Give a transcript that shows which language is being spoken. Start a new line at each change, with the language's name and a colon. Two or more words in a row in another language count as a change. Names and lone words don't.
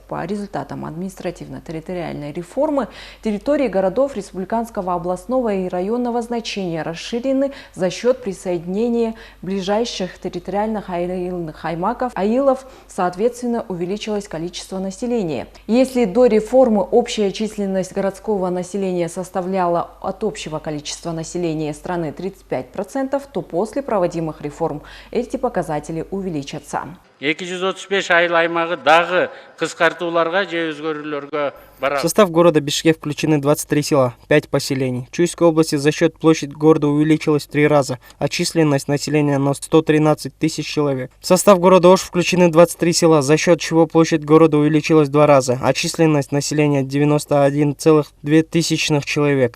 Russian: По результатам административно-территориальной реформы территории городов республиканского, областного и районного значения расширены за счет присоединения ближайших территориальных аилных аймаков, аилов, соответственно, увеличилось количество населения. Если до реформы общая численность городского населения составляла от общего количества населения страны 35%, то после проводимых реформ эти показатели увеличатся.
Kyrgyz: 235 айыл аймағы дағы қысқартуларға же өзгөрүүлөргө барат.
Russian: В состав города Бишкек включены 23 села, 5 поселений. В Чуйской области за счет площадь города увеличилась в 3 раза, а численность населения на 113 тысяч человек. В состав города Ош включены 23 села, за счет чего площадь города увеличилась в 2 раза, а численность населения 91,2 тысячных человек.